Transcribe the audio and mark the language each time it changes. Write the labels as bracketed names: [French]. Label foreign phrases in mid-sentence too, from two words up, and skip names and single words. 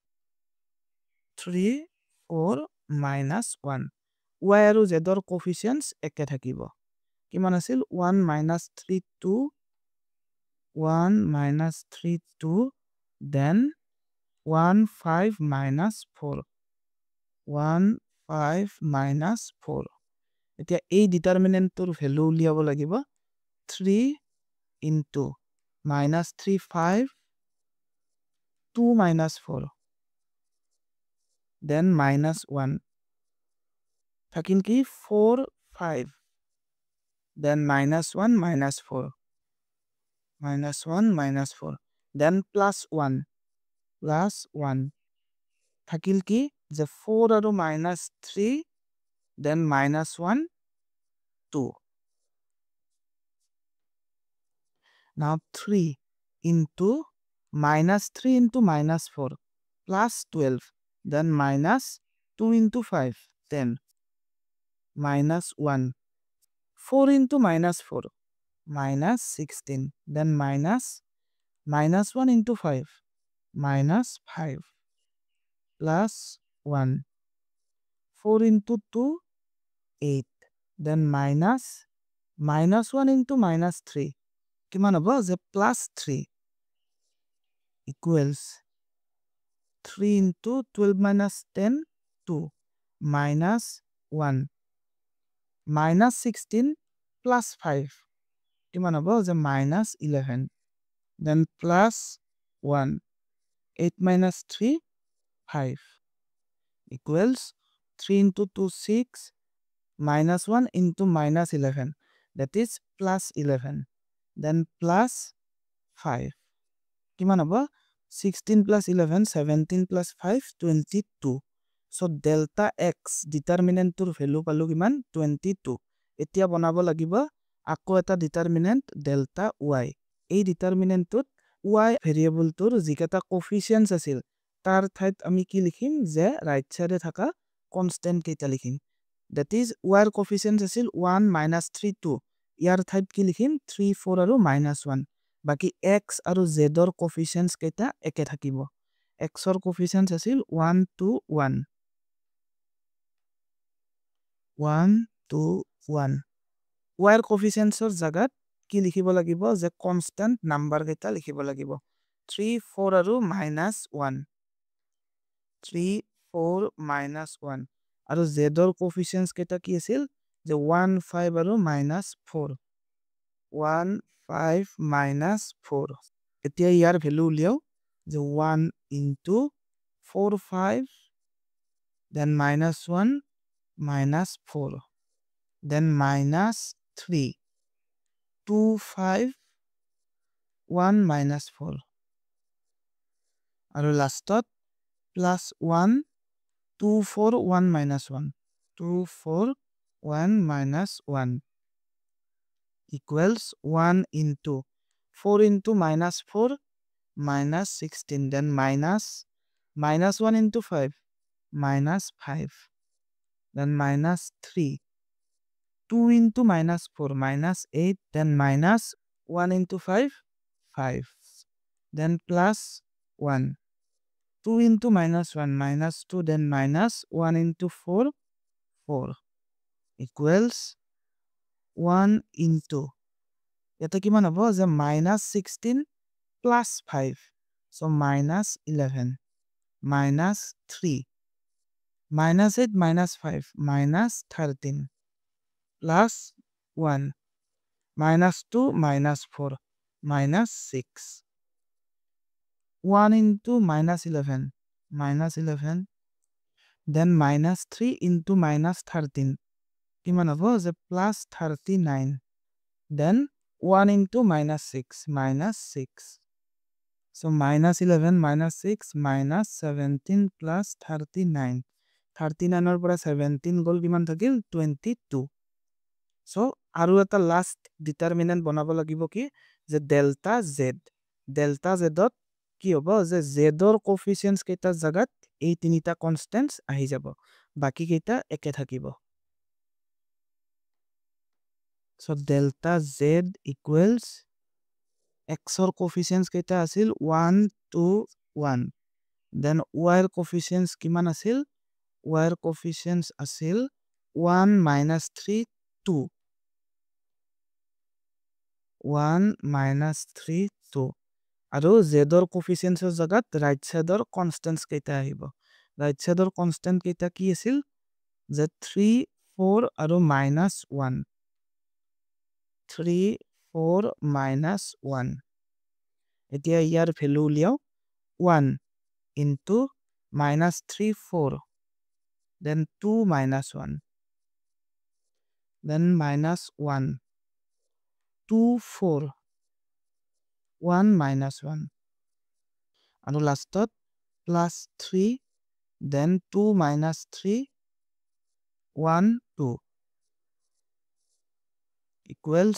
[Assamese] 3 4 -1 y আৰু z ৰ কোএফিচিয়েন্টছ একে থাকিব কিমান আছিল 1 3 2 1 3 2 then 1 5 4 1 5 4 এতিয়া এই ডিটাৰমিনেণ্টৰ ভ্যালু উলিয়াব লাগিব [English] 3 into minus 3 5 2 minus 4 then minus 1 [Assamese] থাকিল কি [English] 4 5 then minus 1 minus 4 minus 1 minus 4 then plus 1 [Assamese] থাকিল কি যে [English] 4 আৰু minus 3 then minus 1 2 now 3 into minus 3 into minus 4 plus 12 then minus 2 into 5 10 minus 1 4 into minus 4 minus 16 then minus 1 into 5 minus 5 plus 1 4 into 2 8 then minus 1 into minus 3 [Assamese] কিমান হ'ব যে [English] plus 3 equals 3 into 12 minus 10 2 minus 1 minus 16 plus 5 [Assamese] কিমান হ'ব যে [English] minus 11 then plus 1 8 minus 3 5 equals 3 into 2 6 minus 1 into minus 11 that is plus 11 then plus 5 [Assamese] কিমান হ'ব [English] 16 plus 11 17 plus [Assamese] 5 22 [English] so delta x [Assamese] ডিটাৰমিনেণ্টৰ ভ্যালু পালো কিমান 22 এতিয়া বনাব লাগিব আকৌ এটা ডিটাৰমিনেণ্ট [English] delta y [Assamese] এই ডিটাৰমিনেণ্টত y ভেৰিয়েবলটোৰ যিকেটা কোফিচিয়েন্টস আছিল তাৰ ঠাইত আমি কি লিখিম যে ৰাইট সাইডে থাকা কনস্ট্যান্ট কেইটা লিখিম [English] that is [Assamese] y ৰ কোফিচিয়েন্টস আছিল 1 minus 3 2 ইয়াৰ ঠাইত কি লিখিম 3 4 আৰু minus 1 বাকি x আৰু z ৰ কোফিচিয়েন্টস কেইটা একে থাকিব x ৰ কোফিচিয়েন্টস আছিল 1 2 1 1 2 1 y ৰ কোফিচিয়েন্টসৰ জাগাত কি লিখিব লাগিব যে [English] constant number [Assamese] কেইটা লিখিব লাগিব 3 4 আৰু minus 1 3 4 minus 1 আৰু z ৰ কোফিচিয়েন্টস কেইটা কি আছিল যে 1 5 আৰু minus 4 1 5 minus 4 এতিয়া ইয়াৰ ভ্যালু উলিয়াও যে [English] 1 into 4 5 then minus 1 minus 4 [Assamese] then minus 3 2 5 1 minus 4 [English] আৰু লাষ্টত plus 1 2 4 1 minus 1 2 4 1 minus 1 equals 1 into 4 into minus 4 minus 16 then minus 1 into 5 minus 5 then minus 3 2 into minus 4 minus 8 then minus 1 into 5 5 then plus 1 2 into minus 1 minus 2 then minus 1 into 4 4 equals 1 into [Assamese] এটা কিমান হ'ব যে [English] minus 16 plus 5 so minus 11 minus 3 minus 8 minus 5 minus 13 plus 1 minus 2 minus 4 minus 6 1 into minus 11 then minus 3 into minus 13 [Assamese] কিমান হ'ব যে [English] plus 39 then 1 into minus 6 so minus 11 minus 6 minus 17 plus 39 39 [Assamese] পৰা 17 গল কিমান থাকিল 22 so আৰু এটা লাষ্ট ডিটাৰমিনেন্ট বনাব লাগিব কি যে ডেল্টা z ত কি হ'ব যে z ৰ কোফিচিয়েন্টস কেইটাৰ জাগাত এই তিনিটা কনস্ট্যান্টস আহি যাব বাকি কেইটা একে থাকিব [English] so delta z equals [Assamese] x ৰ কোফিচিয়েন্টস কেইটা আছিল 1 2 1 then y ৰ কোফিচিয়েন্টস কিমান আছিল y ৰ কোফিচিয়েন্টস আছিল 1 minus 3 2 1 minus 3 2 আৰু z ৰ কোফিচিয়েন্টসৰ জাগাত ৰাইট সাইডৰ কনস্ট্যান্টস কেইটা আহিব ৰাইট সাইডৰ কনস্ট্যান্ট কেইটা কি আছিল যে 3 4 আৰু minus 1 [English] 3 4 minus 1 [Assamese] এতিয়া ইয়াৰ ভ্যালু উলিয়াও [English] 1 into minus 3 4 then 2 minus 1 then minus 1 2 4 1 minus 1 and last plus 3 then 2 minus 3 1 2 equals